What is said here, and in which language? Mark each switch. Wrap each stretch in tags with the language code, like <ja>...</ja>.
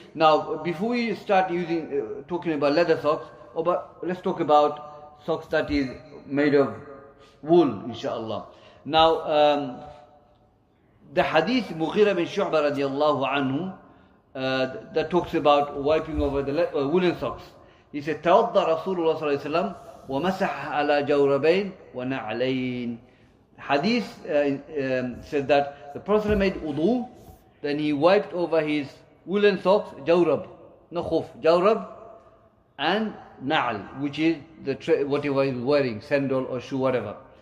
<en>Now, before we start talking about leather socks, let's talk about socks that is made of wool, inshallah. Now, the hadith Mughira bin Shu'bah radiallahu anhu, that talks about wiping over the woolen socks. He said,</en> <ar>توضى رسول الله صلى الله عليه وسلم ومسح على جوربين ونعلين.</ar> <en>Hadith said that the Prophet made wudu, then he wiped over his woolen socks, jawrab, no khuf, jawrab, and na'al, which is whatever he's wearing, sandal or shoe, whatever.</en>